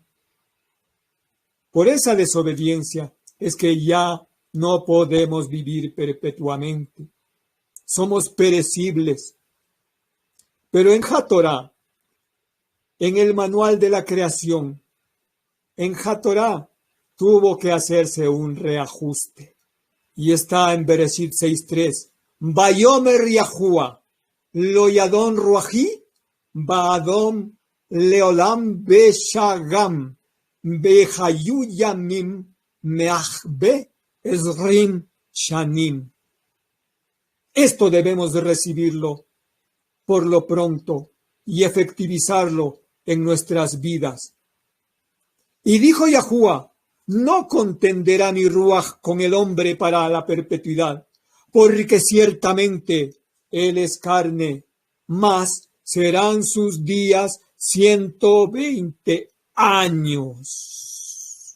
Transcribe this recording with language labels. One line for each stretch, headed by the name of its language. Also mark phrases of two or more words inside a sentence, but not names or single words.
Spanish: Por esa desobediencia es que ya no podemos vivir perpetuamente. Somos perecibles. Pero en Hatorá en el manual de la creación, en Hatorá, tuvo que hacerse un reajuste. Y está en Bereshit 6.3.
Hebrew: ויאמר יהוה, לא ידון רוחי, באדם לעולם בשגם, והיו ימים, מאה ועשרים שנים.
Spanish: Esto debemos de recibirlo por lo pronto y efectivizarlo en nuestras vidas. Y dijo Yahuwah, no contenderá mi ruaj con el hombre para la perpetuidad, porque ciertamente él es carne, mas serán sus días 120 años.